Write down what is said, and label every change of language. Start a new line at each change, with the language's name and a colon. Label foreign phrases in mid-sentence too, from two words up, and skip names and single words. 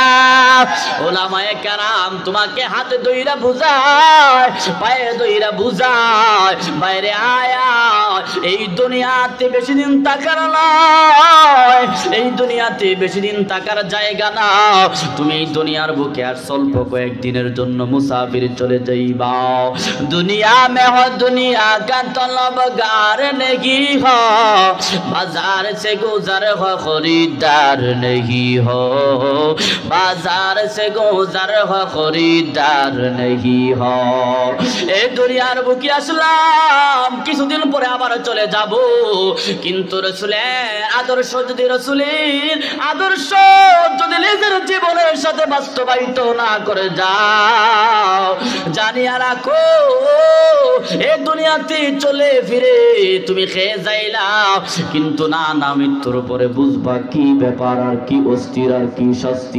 Bangla: উলামায়ে কেরাম তোমাকে হাতে ধইরা বুঝায়, পায়ে ধইরা বুঝায়, বাইরে আয়া এই দুনিয়াতে বেশি দিন থাকার নয়, এই দুনিয়াতে বেশি দিন থাকার জায়গা না। তুমি এই দুনিয়ার বুকে আর স্বল্প কয়েকদিনের জন্য মুসাফির চলে যাইবা।
Urdu: دنیا میں ہو دنیا کا طلبگار نہیں ہو، بازار سے گزر ہو خریدار نہیں ہو، بازار سے گزر ہو خریدار نہیں ہو.
Bangla: এই দুনিয়ার বুকে আসলাম, কিছুদিন পরে আবার চলে যাব, কিন্তু রাসূলের আদর্শ যদি নিজের জীবনের সাথে বাস্তবায়িত না করে যাও, জানিয়া রাখো এই দুনিয়াতে চলে ফিরে তুমি খেয়ে যাইলা, কিন্তু না মৃত্যুর পরে বুঝবা কি ব্যাপার, আর কি অস্থির, আর কি শাস্তি।